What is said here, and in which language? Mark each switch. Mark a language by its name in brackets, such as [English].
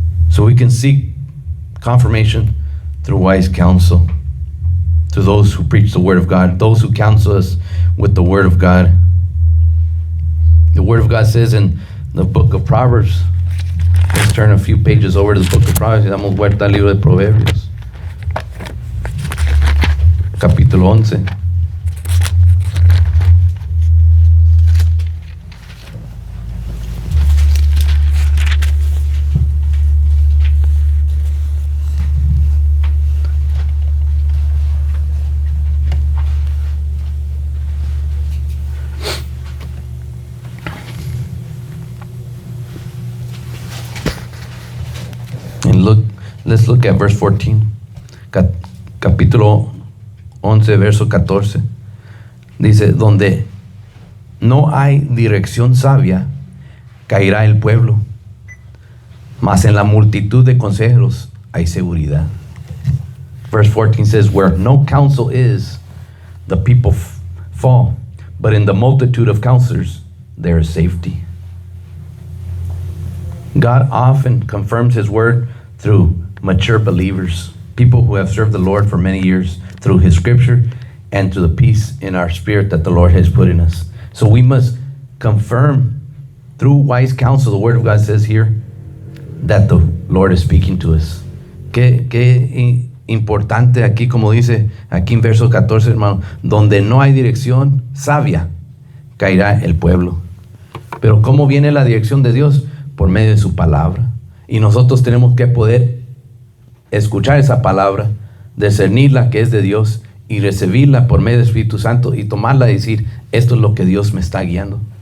[English] So we can seek confirmation through wise counsel, to those who preach the Word of God, those who counsel us with the Word of God. The Word of God says in the book of Proverbs, let's turn a few pages over to the book of Proverbs. [Spanish] Damos vuelta al libro de Proverbios, capítulo 11. [English] Let's look at verse 14. [Spanish] Capítulo 11, verso 14. Dice, donde no hay dirección sabia, caerá el pueblo, mas en la multitud de consejeros hay seguridad. [English] Verse 14 says, where no counsel is, the people fall, but in the multitude of counselors there is safety. God often confirms his word through mature believers, people who have served the Lord for many years, through his scripture and through the peace in our spirit that the Lord has put in us. So we must confirm through wise counsel, the word of God says here that the Lord is speaking to us. [Spanish] Qué importante aquí, como dice aquí en verso 14, hermano, donde no hay dirección sabia, caerá el pueblo. Pero ¿cómo viene la dirección de Dios? Por medio de su palabra. Y nosotros tenemos que poder escuchar esa palabra, discernirla que es de Dios y recibirla por medio del Espíritu Santo y tomarla y decir, esto es lo que Dios me está guiando.